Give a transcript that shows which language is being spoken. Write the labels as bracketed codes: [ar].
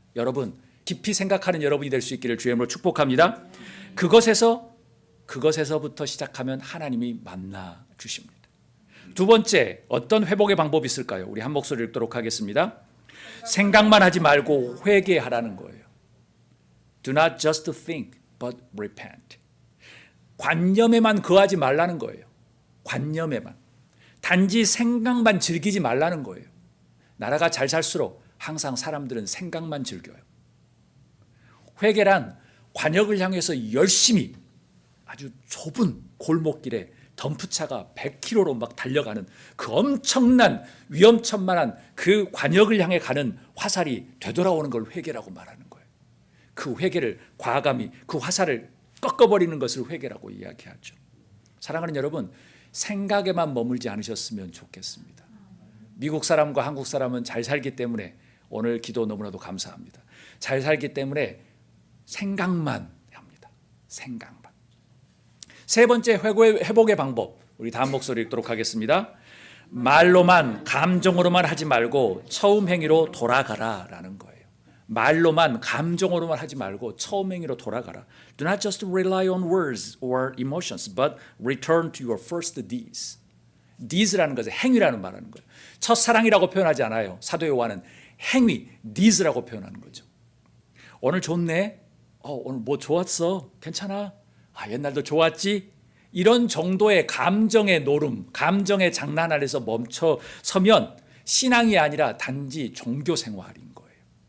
[ko] 여러분, 깊이 생각하는 여러분이 될 수 있기를 주의 이름으로 축복합니다. 그것에서부터 시작하면 하나님이 만나 주십니다. 두 번째, 어떤 회복의 방법이 있을까요? 우리 한 목소리 읽도록 하겠습니다. 생각만 하지 말고 회개하라는 거예요. [en] Do not just think, but repent. [ko] 관념에만 거하지 말라는 거예요. 관념에만. 단지 생각만 즐기지 말라는 거예요. 나라가 잘 살수록 항상 사람들은 생각만 즐겨요. 회개란 관역을 향해서 열심히 아주 좁은 골목길에 덤프차가 100km로 막 달려가는 그 엄청난 위험천만한 그 관역을 향해 가는 화살이 되돌아오는 걸 회개라고 말하는 거예요. 그 회개를 과감히 그 화살을 꺾어버리는 것을 회개라고 이야기하죠. 사랑하는 여러분, 생각에만 머물지 않으셨으면 좋겠습니다. 미국 사람과 한국 사람은 잘 살기 때문에 오늘 기도 너무나도 감사합니다. 잘 살기 때문에 생각만 합니다. 생각만. 세 번째 회복의 방법, 우리 다음 목소리 읽도록 하겠습니다. 말로만 감정으로만 하지 말고 처음 행위로 돌아가라라는 거예요. 말로만 감정으로만 하지 말고 처음 행위로 돌아가라. [en] Do not just rely on words or emotions, but return to your first deeds. [ko] deeds라는 것은 행위라는 말하는 거예요. 첫사랑이라고 표현하지 않아요. 사도 요한은 행위, deeds라고 표현하는 거죠. 오늘 좋네. 오늘 뭐 좋았어. 괜찮아. 옛날도 좋았지. 이런 정도의 감정의 노름, 감정의 장난 아래서 멈춰 서면 신앙이 아니라 단지 종교 생활인 거예요.